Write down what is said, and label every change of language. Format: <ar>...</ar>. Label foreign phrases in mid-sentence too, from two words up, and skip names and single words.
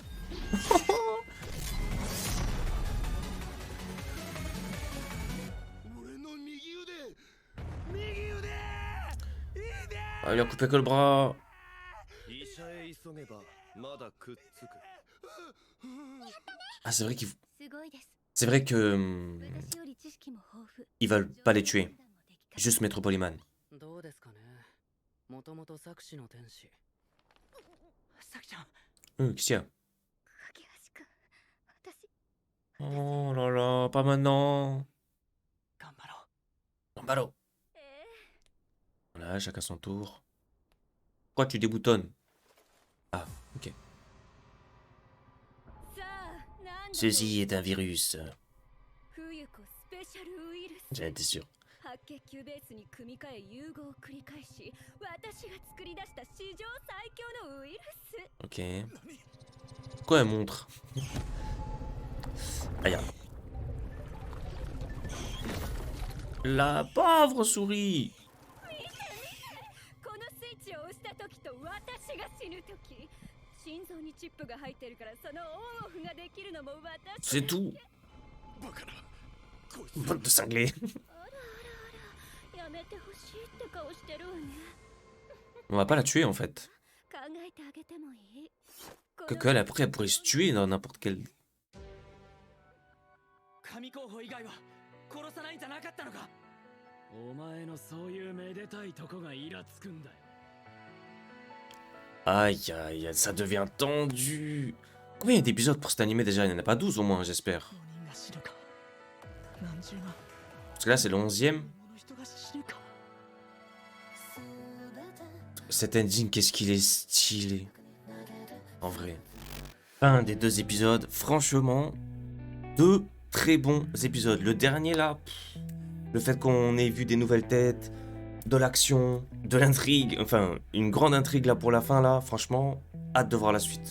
<fr>Ah, il a coupé que le bras. Ah, c'est vrai qu'ils...</fr> <ja>すごいです。</ja> <fr>C'est vrai que...</fr> <ja>私より知識も豊富。</ja> <fr>ils veulent pas les tuer. Juste Metro Polyman.</fr> <ja>どうですかね。もともと作詞の天使。サキちゃん。</ja> <fr>Qu'est-ce qu'il y a?</fr> <ja>架橋君、私</ja> <fr>Oh là là, pas maintenant.</fr> <ja>頑張ろう。</ja> <fr>Gambalo. Voilà, chacun son tour. Pourquoi tu déboutonnes? Ah, ok.</fr> <ja>さあ、なんだ</ja> <fr>Ceci est un virus.</fr> <ja>冬子スペシャルウイルス。</ja> <fr>J'en étais sûr.</fr> <ja>白血球ベースに組み換え融合を繰り返し、私が作り出した史上最強のウイルス。</ja> <fr>Ok. Pourquoi elle montre? Aïe. La pauvre souris.</fr> <ja>このスイッチを押した時と私が死ぬ時、心臓にチップが入ってるからそのオンオフができるのも私。</ja> <fr>C'est tout.</fr> <ja>バカな。こいつ</ja> <fr>Bande de cinglés.</fr> <ja>やめてほしいって顔してるわね。</ja> <fr>On va pas la tuer en fait.</fr> <ja>考えてあげてもいい？</ja> <fr>Que elle, après, elle pourrait se tuer dans n'importe quel...</fr> <ja>神候補以外は殺さないんじゃなかったのか。お前のそういうめでたいとこがイラつくんだよ。</ja> <fr>Aïe aïe, ça devient tendu. Combien il y a d'épisodes pour cet animé déjà? Il n'y en a pas 12 au moins, j'espère.</fr> <ja>人が死ぬか。何十万</ja> <fr>Parce que là, c'est le 11e.</fr> <ja>の人が死ぬか。</ja> <fr>Cet ending, qu'est-ce qu'il est stylé. En vrai. Un des deux épisodes, franchement, deux très bons épisodes. Le dernier là, le fait qu'on ait vu des nouvelles têtes, de l'action, de l'intrigue, enfin une grande intrigue là pour la fin là, franchement, hâte de voir la suite.</fr>